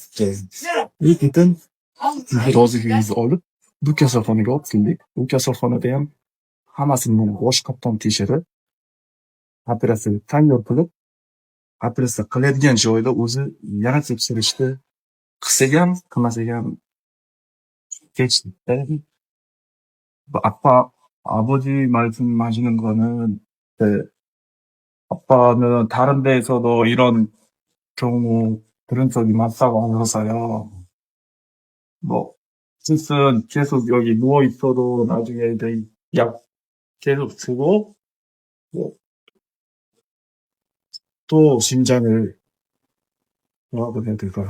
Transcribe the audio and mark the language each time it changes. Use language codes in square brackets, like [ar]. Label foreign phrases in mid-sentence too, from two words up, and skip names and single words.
[uz] Keyin roziligingizni olib, bu kasalxonaga olib keldik. Bu kasalxonada ham hammasini bosh qatdan tekshirib, operatsiyaga tayyor qilib, operatsiya qiladigan joyda o'zi yana tekshirishdi. Qilsak ham, qilmasak ham kechdi. [ko] 아빠, 아버지 말씀하시는 거는, 아빠는 다른 데에서도 이런 경우 들은 적이 많다고 하셔서요. 뜻은 계속 여기 누워 있어도 나중에 이제 약 계속 주고, 또 심장을, 뭐라고 해야 될까요?